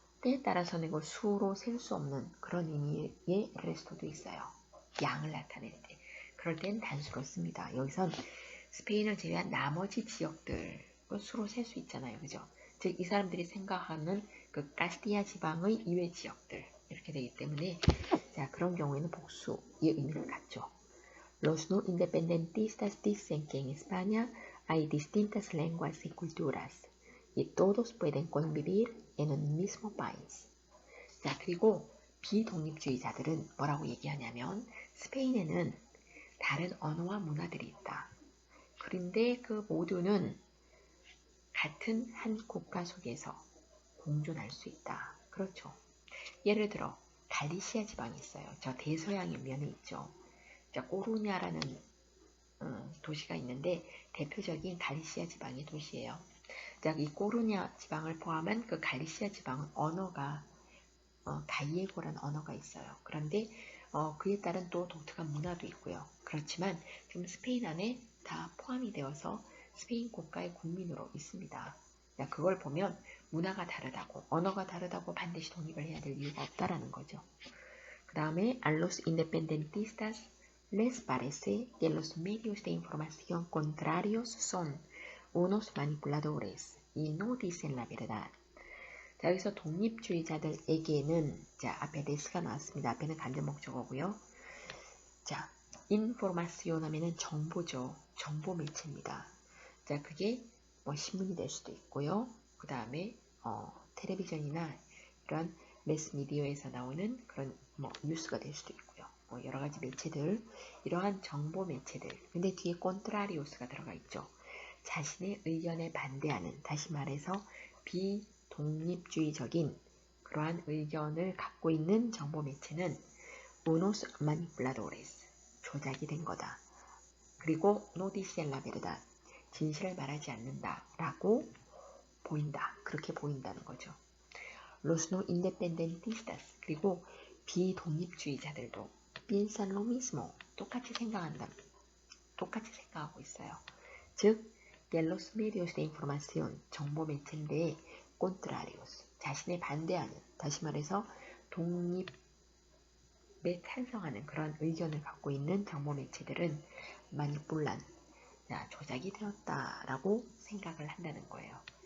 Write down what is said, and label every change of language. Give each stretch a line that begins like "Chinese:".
Korean: 때에 따라서는 이거 수로 셀 수 없는 그런 의미의 레스토도 있어요. 양을 나타낼 때. 그럴 땐 단수로 씁니다. 여기선 스페인을 제외한 나머지 지역들 수로 셀 수 있잖아요. 그죠? 즉, 이 사람들이 생각하는 그 카스티아 지방의 이외 지역들 이렇게 되기 때문에 자, 그런 경우에는 복수의 의미를 갖죠.
Spanish: Los no independentistas dicen que en España hay distintas lenguas y culturas y todos pueden convivir en un mismo país.
Korean: 자, 그리고 비독립주의자들은 뭐라고 얘기하냐면 스페인에는 다른 언어와 문화들이 있다. 그런데 그 모두는 같은 한 국가 속에서 공존할 수 있다. 그렇죠. 예를 들어 갈리시아 지방이 있어요. 저 대서양의 면에 있죠. 자, 꼬루냐라는 도시가 있는데 대표적인 갈리시아 지방의 도시예요. 자, 이 꼬루냐 지방을 포함한 그 갈리시아 지방은 언어가 가이에고라는 언어가 있어요. 그런데 그에 따른 또 독특한 문화도 있고요. 그렇지만 지금 스페인 안에 다 포함이 되어서 스페인 국가의 국민으로 있습니다. 자, 그걸 보면 문화가 다르다고, 언어가 다르다고 반드시 독립을 해야 될 이유가 없다라는 거죠. 그 다음에
Spanish: a los independentistas les parece que los medios de información contrarios son unos manipuladores y no dicen la verdad.
Korean: 자, 여기서 독립주의자들에게는 자, 앞에 데스가 나왔습니다. 앞에는 간접 목적어고요. 자, 인포마시온 하면은 정보죠. 정보 매체입니다. 자, 그게 뭐 신문이 될 수도 있고요. 그 다음에 텔레비전이나 이런 매스미디어에서 나오는 그런 뭐 뉴스가 될 수도 있고요. 뭐 여러 가지 매체들, 이러한 정보 매체들. 근데 뒤에 콘트라리오스가 들어가 있죠. 자신의 의견에 반대하는, 다시 말해서 비독립주의적인 그러한 의견을 갖고 있는 정보 매체는
Spanish: unos manipuladores,
Korean: 조작이 된 거다. 그리고
Spanish: no dicen la verdad,
Korean: 진실을 말하지 않는다라고 보인다. 그렇게 보인다는 거죠.
Spanish: Los no independentistas,
Korean: 그리고 비독립주의자들도
Spanish: piensan lo mismo,
Korean: 똑같이 생각한다. 똑같이 생각하고 있어요. 즉,
Spanish: que los medios de información,
Korean: 정보 매체인데
Spanish: contrarios,
Korean: 자신에 반대하는, 다시 말해서 독립에 찬성하는 그런 의견을 갖고 있는 정보 매체들은
Spanish: manipulan,
Korean: 조작이 되었다라고 생각을 한다는 거예요.